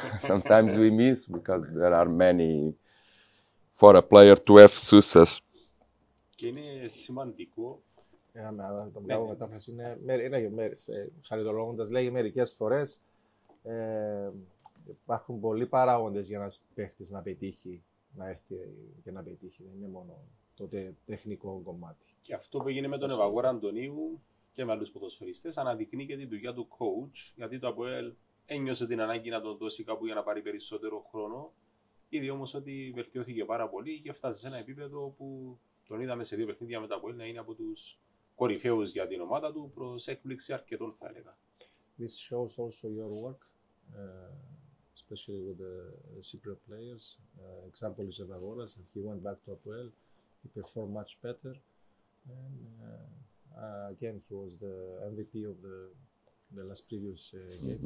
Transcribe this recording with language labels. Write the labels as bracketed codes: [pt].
[en] Sometimes we miss because there are many for a player to have success. [el] Και είναι σημαντικό. Το μπράβο μετάφραση είναι χαριτολογώντας, λέει μερικές φορές υπάρχουν πολλοί παράγοντες για ένας παίχτης να πετύχει, να έρθει και να πετύχει. Δεν είναι μόνο το τεχνικό κομμάτι. Και αυτό που έγινε με τον Ευαγόρα Αντωνίου και με άλλους ποδοσφαιριστές αναδεικνύει και τη δουλειά του coach, γιατί το ΑΠΟΕΛ ένιωσε την ανάγκη να τον δώσει κάπου για να πάρει περισσότερο χρόνο Είδε όμως ότι βελτιώθηκε πάρα πολύ και φτάσει σε ένα επίπεδο που τον είδαμε σε 2 παιχνίδια με τα Αποέλ να είναι από τους κορυφαίους για την ομάδα του, προς έκπληξη αρκετών θα έλεγα. [en] This shows also your work, especially with the Cypriot players. Example is Evagoras, and he went back to Apoel. He performed much better, and again he was the MVP of the last previous game.